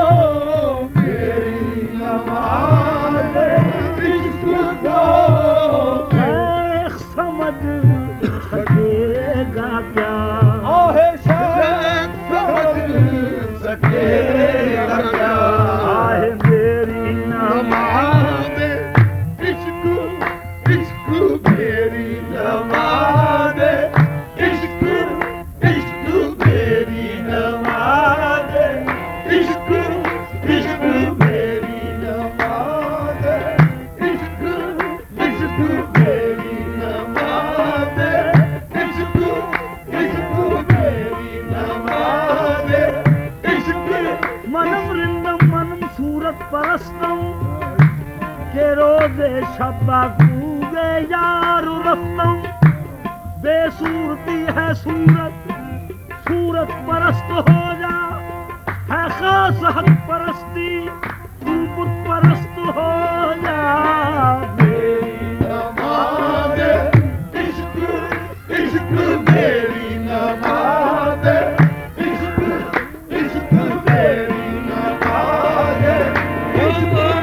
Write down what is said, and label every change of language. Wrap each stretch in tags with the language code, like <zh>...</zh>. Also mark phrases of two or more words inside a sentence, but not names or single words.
<ur>میری نماز عشق کو شیخ سمجھ سکے گا کیا؟ شیخ سمجھ سکے گا کیا؟ میری نماز عشق عشق میری نماز عشق عشق میری نماز عشق عشق میری نماز عشق عشق میری نماز عشق عشق میری نماز عشق</ur> <fa>منم رندم منم صورت پرستم کہ روز شب کوگے یار رفتم،</fa> <ur>بے صورتی ہے صورت، صورت پرست ہو جا، ہے خاص حق پرستی، تو بت پرست ہو جا۔ میری نماز عشق عشق میری نماز عشق عشق میری نماز عشق</ur>